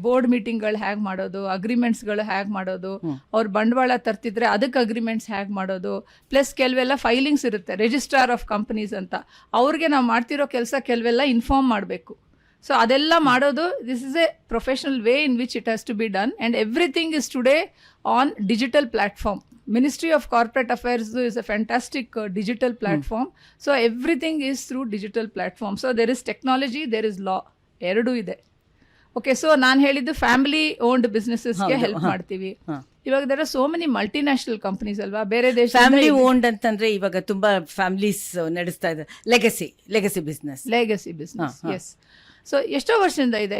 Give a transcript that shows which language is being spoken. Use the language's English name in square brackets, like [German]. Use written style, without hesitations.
[Kannada] Board ಮೀಟಿಂಗ್ಗಳು ಹೇಗೆ ಮಾಡೋದು, ಅಗ್ರಿಮೆಂಟ್ಸ್ಗಳು ಹೇಗೆ ಮಾಡೋದು, ಅವ್ರು ಬಂಡವಾಳ ತರ್ತಿದ್ರೆ ಅದಕ್ಕೆ ಅಗ್ರಿಮೆಂಟ್ಸ್ ಹೇಗೆ ಮಾಡೋದು, ಪ್ಲಸ್ ಕೆಲವೆಲ್ಲ ಫೈಲಿಂಗ್ಸ್ ಇರುತ್ತೆ, ರಿಜಿಸ್ಟ್ರಾರ್ ಆಫ್ ಕಂಪನೀಸ್ ಅಂತ. ಅವ್ರಿಗೆ ನಾವು ಮಾಡ್ತಿರೋ ಕೆಲಸ ಕೆಲವೆಲ್ಲ ಇನ್ಫಾರ್ಮ್ ಮಾಡಬೇಕು. ಸೊ ಅದೆಲ್ಲ ಮಾಡೋದು, [English] This is a professional way in which it has to be done, and everything is today on digital platform. Ministry of Corporate Affairs is a fantastic digital platform. So everything is through digital platform. So there is technology, there is law. [Kannada] ಎರಡೂ ಇದೆ. Okay, so ನಾನು ಹೇಳಿದ್ದು family owned ಬಿಸ್ನೆಸಸ್ಗೆ help ಮಾಡ್ತೀವಿ. ಇವಾಗ [English] there are so many multinational companies [Kannada] ಅಲ್ವಾ, ಬೇರೆ ದೇಶ. Family owned ಅಂತಂದ್ರೆ ಇವಾಗ ತುಂಬಾ ಫ್ಯಾಮಿಲೀಸ್ ನಡೆಸ್ತಾ ಇದೆ. [English] Legacy business. [Kannada] ಎಸ್. ಸೊ ಎಷ್ಟೋ ವರ್ಷದಿಂದ ಇದೆ.